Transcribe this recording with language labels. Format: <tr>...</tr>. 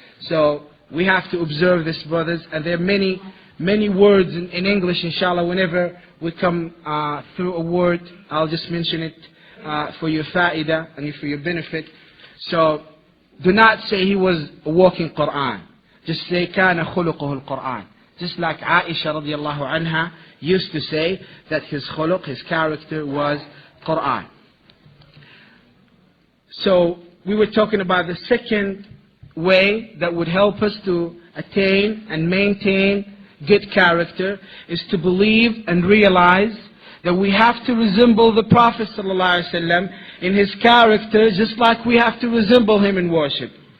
<en>So we have to observe this, brothers, and there are many words in English, inshallah. Whenever we come through a word, I'll just mention it for your fa'idah and for your benefit. So do not say he was a walking Qur'an. Just say</en> <ar>كَانَ خُلُقُهُ الْقُرْآنِ.</ar> <en>Just like Aisha radiallahu anha used to say that his khuluq, his character was Qur'an. So we were talking about the second way that would help us to attain and maintain good character is to believe and realize that we have to resemble the Prophet ﷺ in his character, just like we have to resemble him in worship.</en>